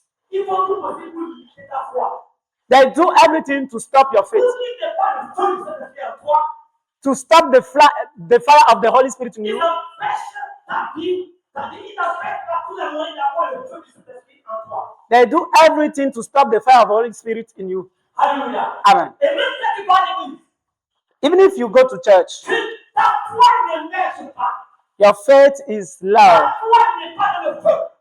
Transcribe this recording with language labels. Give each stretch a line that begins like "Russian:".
French: Ils font tout possible pour limiter ta foi.
English: They do everything to stop your faith.
French: Pour qu'il n'y ait pas de feu du Saint-Esprit en toi,
English: To stop the fire of the Holy Spirit in
French: ils
English: you.
French: empêchent ta vie, c'est-à-dire ils empêchent par tous les moyens d'avoir le feu du Saint-Esprit en toi.
English: They do everything to stop the fire of the Holy Spirit in you.
French: Alléluia. Amen. Et même quand tu vas à l'église,
English: Even if you go to church,
French: ta foi ne marche pas.
English: your faith is low.
French: Ta foi n'est pas dans le feu.